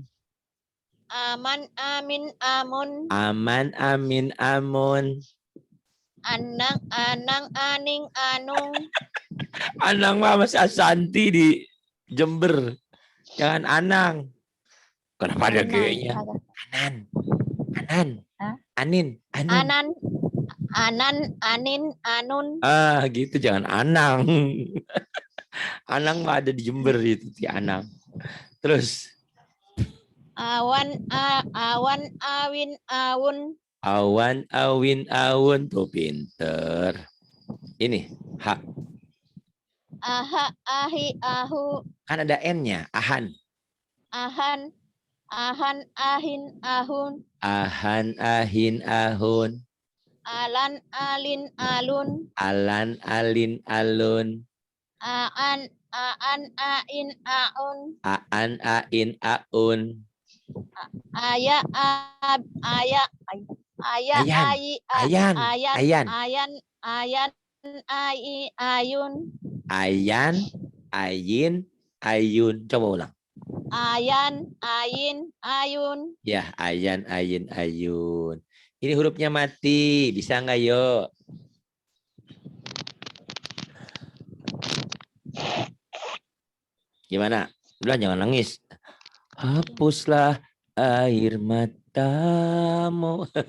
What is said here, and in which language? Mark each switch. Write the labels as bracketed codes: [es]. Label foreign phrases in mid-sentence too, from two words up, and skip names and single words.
[id] Aman, amin, amun. Aman, amin, amun. Anang, anang, aning, anung. Anang mah Mas Asanti di Jember. Jangan Anang. Kenapa ada G-nya? Anan. Anan. Anin. Anan. Anan, anin, anun. Gitu jangan Anang. Anang mah ada di Jember itu si Anang. Terus awan, awan, awin, awun. Awan, awin, awun. Tuh pinter. Ini ha. Aha, ahi, ahu. Kan ada N-nya. Ahan. Ahan, ahan, ahin, ahun. Ahan, ahin, ahun. Alan, alin, alun. Alan, alin, alun. Aan, ain, aun. Aan, ain, aun. Aya, aya, aya, ai, ayan, ayan, ayan, ayan, ai, ayun. Ayan, ayin, ayun. Coba ulang. Ayan, ayin, ayun. Ya, ayan, ayin, ayun. Ini hurufnya mati. Bisa nggak, yuk? Gimana? Udah, jangan nangis. Hapuslah air matamu.